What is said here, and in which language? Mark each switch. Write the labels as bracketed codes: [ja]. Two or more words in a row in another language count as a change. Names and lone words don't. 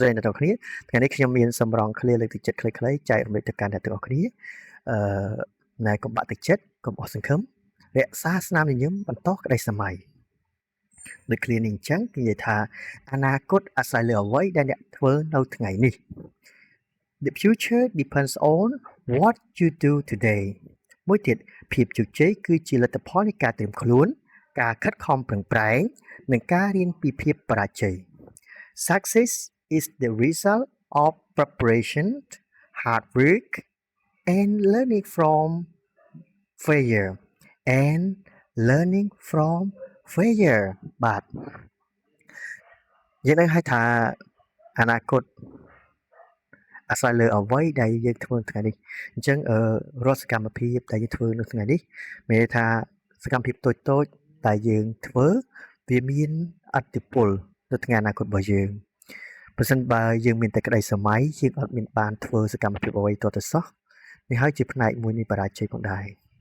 [km] អ្នកទាំងអស់គ្នាថ្ងៃនេះខ្ញុំមានសម្រងឃ្លាលើកទឹកចិត្តខ្លីៗចែករំលែកទៅកាន់អ្នកទាំងអស់គ្នាណែកុំបាក់ទឹកចិត្តកុំអស់សង្ឃឹមរក្សា ស្នាមញញឹមបន្តក្តីសម័យដូចឃ្លានេះអញ្ចឹងនិយាយថាអនាគតអាស្រ័យលើអ្វីដែលអ្នកធ្វើនៅថ្ងៃនេះ [en] The future depends on what you do today [km] មួយទៀតភាពជោគជ័យគឺជាលទ្ធផលនៃការត្រៀមខ្លួនការខិតខំប្រឹងប្រែងនិងការរៀនពីភាពបរាជ័យ [en] Success is the result of preparation, hard work, and learning from failure. And learning from failure [km] បាទយើងនឹងហៅថាអនាគតអាស្រ័យលើអ្វីដែលយើងធ្វើថ្ងៃនេះអញ្ចឹងរាល់សកម្មភាពដែលយើងធ្វើនៅថ្ងៃនេះមានន័យថាសកម្មភាពតូចៗដែលយើងធ្វើវាមានឥទ្ធិពលទៅថ្ងៃអនាគតរបស់យើងប្រសិនបើយើងមានតែក្តីសម័យយើងអត់មានបានធ្វើសកម្មភាពអ្វីទាល់តែសោះនេះហើយជាផ្នែកមួយនៃបរាជ័យផងដែរ